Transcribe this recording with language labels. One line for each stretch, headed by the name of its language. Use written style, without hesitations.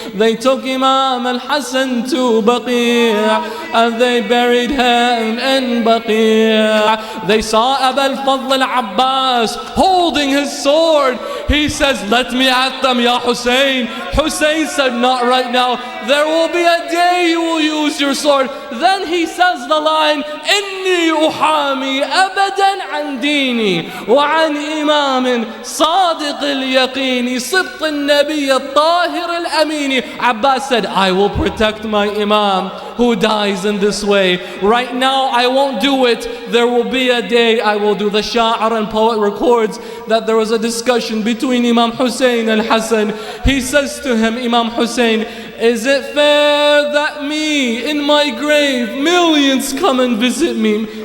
English: They took Imam al-Hassan to Baqi' and they buried him in Baqi'. They saw Abu al-Fadl al-Abbas holding his sword. He says, let me at them, Ya Hussein. Hussein said, not right now. There will be a day you will use your sword. Then he says the line,
Arabic: إني أحامي أبدا عن ديني وعن إمام صادق اليقين صدق النبي الطاهر الأمين.
English: Abbas said, I will protect my Imam who dies in this way. Right now I won't do it. There will be a day I will do. The Sha'ar and poet records that there was a discussion between Imam Hussein and Hassan. He says to him, Imam Hussein, is it fair that me in my grave millions come and visit me?